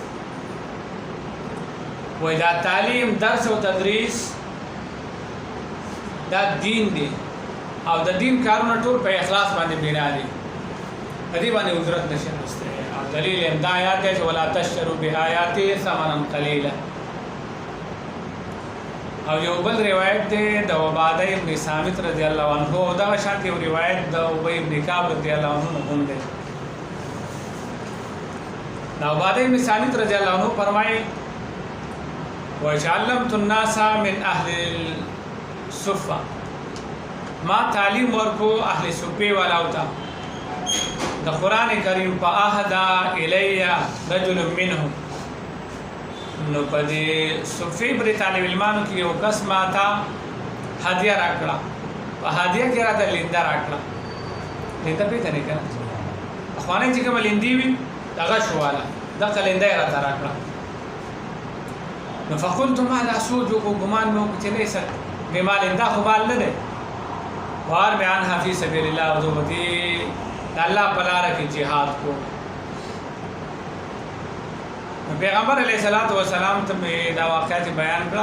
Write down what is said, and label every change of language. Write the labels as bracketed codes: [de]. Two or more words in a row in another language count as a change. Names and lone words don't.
[ps] وایي دا تعلیم، درس او تدریس دا دین دی او د دین کارونه ټول په اخلاص باندې بنا دي، په دې باندې اجرت نشي اخیستلی. او دلیل یې همدا آیات دی چې [ar] ولا تشتروا بآیاتي ثمنا قلیلا. [ps] او یو بل روایت دی د عباده ابن صامت [ar] رضی الله عنه، [ps] او دغه شانت یو روایت د ابی ابن کعب [ar] رضی الله عنه [ps] هم دی. د عباده ابن صامت [ar] رضی الله عنه [ps] فرمایي [ar] وَجَعَلَّمْتُ النَّاسَ مِنْ أَهْلِ الصُّفَّةِ، [ps] ما تعلیم ورکو اهل صفې والاو ته د قرآن کریم په [ar] اهدا الی رجل منهم. [ps] نو په دې صفې پرې طالب علمانو کې یو کس ماته هدیه راکړه، په هدیه کې راته لنده راکړه. لنده پېژنې که نه؟ پخوانی چې کومه لندې وي دغه شواله دغه لنده یې راته راکړه. نو [ar] فقلت ماذا سوجو، [ps] ګمان مې وکړو چې [ar] لیس بمال، [ps] دا خو مال نه دی. [ar] وارمي عنها فی سبیل الله، [ps] او زه به دې د الله په لاره کې جهاد کوم. پیغمبر [ar] علیه الصلاۃ والسلام [ps] ته مې دا واقعات بیان کړه.